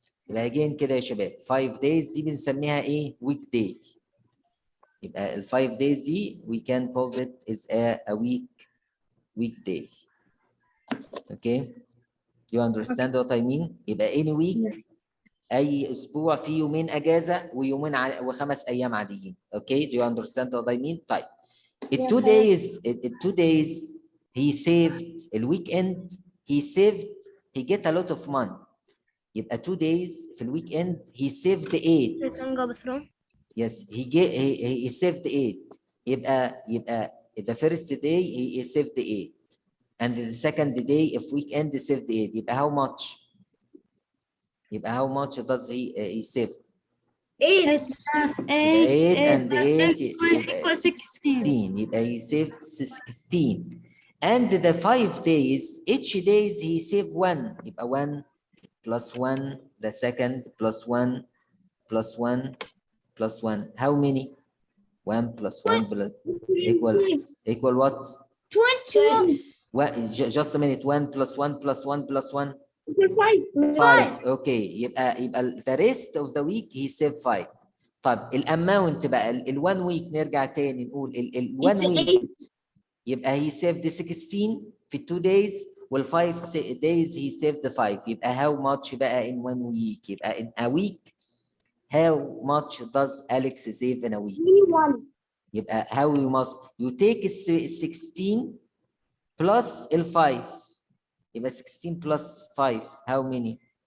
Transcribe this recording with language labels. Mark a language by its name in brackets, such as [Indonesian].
[Arabic] يبقى again كده يا شباب [English] 5 days [Arabic] دي بنسميها ايه؟ [English] week day. يبقى ال 5 days دي we can call it is a weekday. Okay. You understand what I mean? [Arabic] يبقى [English] any week [Arabic] اي اسبوع فيه يومين اجازه ويومين وخمس ايام عاديين. [English] Okay, do you understand what I mean? [Arabic] طيب. [English] Yes, 2 days 2 days he saved الويك he get a lot of money. يبقى 2 days في الويك he saved 8. Yes, he saved 8. يبقى the first day he saved 8 and the second day of weekend he saved 8. يبقى how much? يبقى how much does he save? 8. 8 and 8 يبقى 16. يبقى he saved 16. And the 5 days, each days he saved 1. يبقى 1 plus 1, the second plus 1 plus 1 plus 1. How many? 1 plus 1 plus equal what? 21. Just a minute. 1 plus 1 plus 1 plus 1. 5. Okay. يبقى the rest of the week he saved 5. طب الاماونت بقى ال 1 week [Arabic] نرجع تاني نقول [English] ال 1 week يبقى he saved 16 في 2 days وال 5 days he saved 5. يبقى how much بقى in 1 week؟ يبقى in a week how much does Alex save in a week؟ 21. يبقى how you take 16 plus ال 5. يبقى 16 plus 5 how many؟